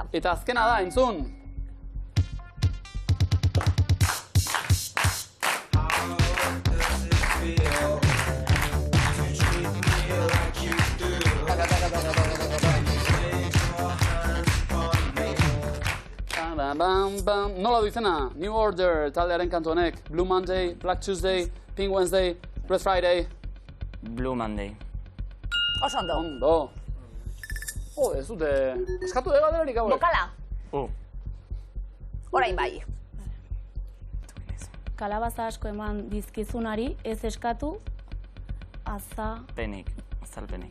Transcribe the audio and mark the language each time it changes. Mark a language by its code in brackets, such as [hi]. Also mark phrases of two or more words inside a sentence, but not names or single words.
[eu] Eta azkena da, entzun. Nola du izena? New Order taldearen kantu honek. [en] Blue Monday, Black Tuesday, Pink Wednesday, Red Friday. Blue Monday. [eu] Oso ondo. Ondo. Ez dute... Eskatu de galderarik hauek. Bokala? Orain bai. Kalabaza asko eman dizkizunari ez eskatu Penik. Azalpenik.